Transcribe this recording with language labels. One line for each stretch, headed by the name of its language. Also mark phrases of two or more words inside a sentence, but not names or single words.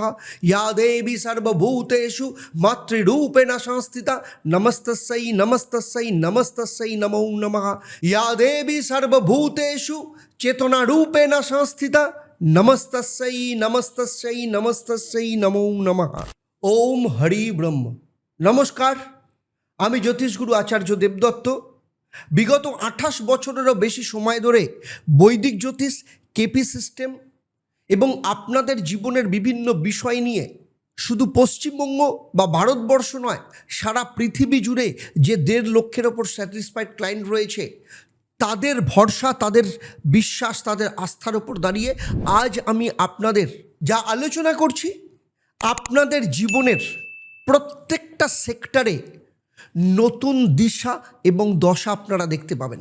Sanskrit: या देवी सर्वभूतेषु मातृरूपेण संस्थिता नमस्तस्यै नमस्तस्यै नमस्तस्यै नमो नमः। या देवी सर्वभूतेषु चेतनारूपेण संस्थिता नमस्तस्यै नमस्तस्यै नमस्तस्यै नमो नमः। ओम हरि ब्रह्म।
Bangla: नमस्कार, আমি জ্যোতিষগুরু আচার্য দেবদত্ত। বিগত 28 বছরেরও বেশি সময় ধরে বৈদিক জ্যোতিষ,
English: KP system
Bangla: এবং আপনাদের জীবনের বিভিন্ন বিষয় নিয়ে শুধু পশ্চিমবঙ্গ বা ভারতবর্ষ নয়, সারা পৃথিবী জুড়ে যে 1.5 লক্ষের ওপর
English: satisfied client
Bangla: রয়েছে, তাদের ভরসা, তাদের বিশ্বাস, তাদের আস্থার ওপর দাঁড়িয়ে আজ আমি আপনাদের যা আলোচনা করছি, আপনাদের জীবনের প্রত্যেকটা সেক্টরে নতুন দিশা এবং দশা আপনারা দেখতে পাবেন।